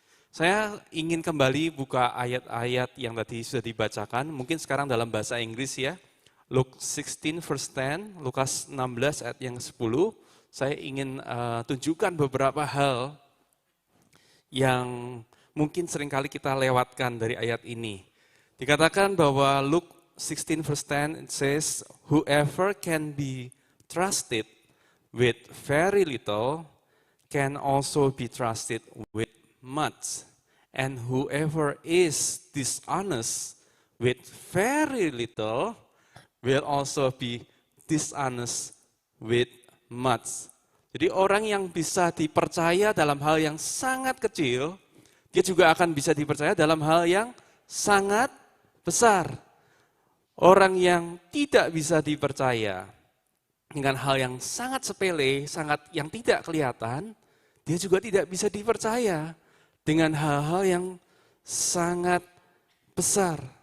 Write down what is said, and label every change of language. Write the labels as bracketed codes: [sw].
[id] Saya ingin kembali buka ayat-ayat yang tadi sudah dibacakan, mungkin sekarang dalam bahasa Inggris ya. [en] Luke 16 verse 10, [id] Lukas 16 ayat yang 10. Saya ingin tunjukkan beberapa hal yang mungkin seringkali kita lewatkan dari ayat ini. Dikatakan bahwa [en] Luke 16 verse 10 it says, whoever can be trusted with very little can also be trusted with much. And whoever is dishonest with very little will also be dishonest with much. [id] Jadi orang yang bisa dipercaya dalam hal yang sangat kecil, dia juga akan bisa dipercaya dalam hal yang sangat besar. Orang yang tidak bisa dipercaya dengan hal yang sangat sepele, yang tidak kelihatan, dia juga tidak bisa dipercaya dengan hal-hal yang sangat besar.